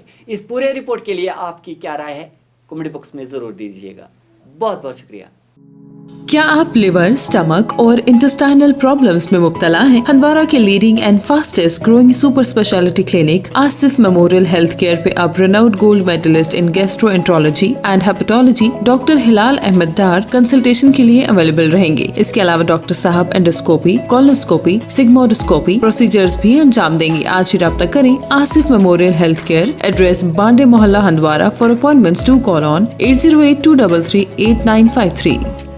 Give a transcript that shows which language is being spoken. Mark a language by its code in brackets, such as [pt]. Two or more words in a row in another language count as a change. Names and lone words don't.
[ur] اس پورے رپورٹ کے لیے آپ کی کیا رائے ہے [en] comment box [ur] میں ضرور دیجیے گا. بہت بہت شکریہ. کیا آپ لیور، اسٹمک اور [en] intestinal problems [ur] میں مبتلا ہیں؟ ہندوارہ کے [en] leading and fastest growing super speciality clinic [ur] آصف میموریل ہیلتھ کیئر پہ اب [en] renowned gold medalist in gastro enterology and hepatology [ur] ڈاکٹر ہلال احمد ڈار کنسلٹیشن کے لیے اویلیبل رہیں گے. اس کے علاوہ ڈاکٹر صاحب انڈوسکوپی، کولنوسکوپی، [en] sigmoidoscopy procedures [ur] بھی انجام دیں گے. آج ہی رابطہ کریں آصف میموریل ہیلتھ کیئر, ایڈریس بانڈے محلہ ہندوارہ. [en] for appointments do call on 8082338953.